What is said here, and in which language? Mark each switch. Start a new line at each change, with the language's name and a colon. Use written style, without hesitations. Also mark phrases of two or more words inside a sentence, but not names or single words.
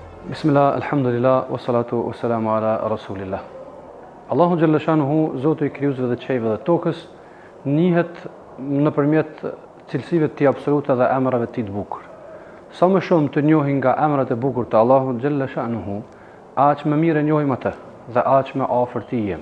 Arabic: بسم الله، الحمد لله، والصلاة والسلام على رسول الله. الله جل شأنه,
Albanian: Zotu I krijuesve dhe qejve dhe tokës, njihet nëpërmjet cilësive të tij absolute dhe emrave të tij të bukur. Sa më shumë të njohim nga emrat e bukur të Allahut
Arabic: جل شأنه,
Albanian: aq më mirë e njohim atë dhe aq më afër tij jemi.